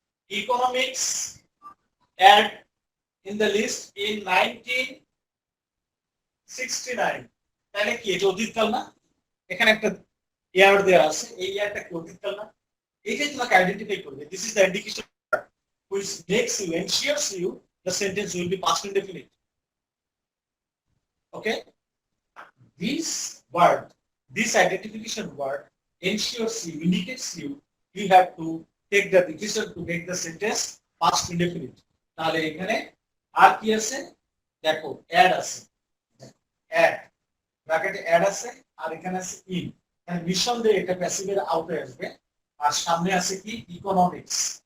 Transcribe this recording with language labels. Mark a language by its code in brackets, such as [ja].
[en] Economics add in the list in 1969। [bn] তাহলে কি এটা অতীতকাল না? এখানে একটা ইয়ার দেওয়া আছে, এই ইয়ারটা কি অতীতকাল না? এইটাই তোমাকে আইডেন্টিফাই করবে। [en] This is the indication which makes you, ensures you the sentence will be past indefinite. Okay, this word, this identification word ensures you, indicates you, you have to take the decision to make the sentence past indefinite. [bn] তাহলে এখানে আর কি আছে? দেখো add আছে, add ব্র্যাকেটে add আছে আর এখানে আছে ইন। মানে নিঃসন্দেহে এটা প্যাসিভের আউটে আসবে। আর সামনে আছে কি? ইকোনমিক্স।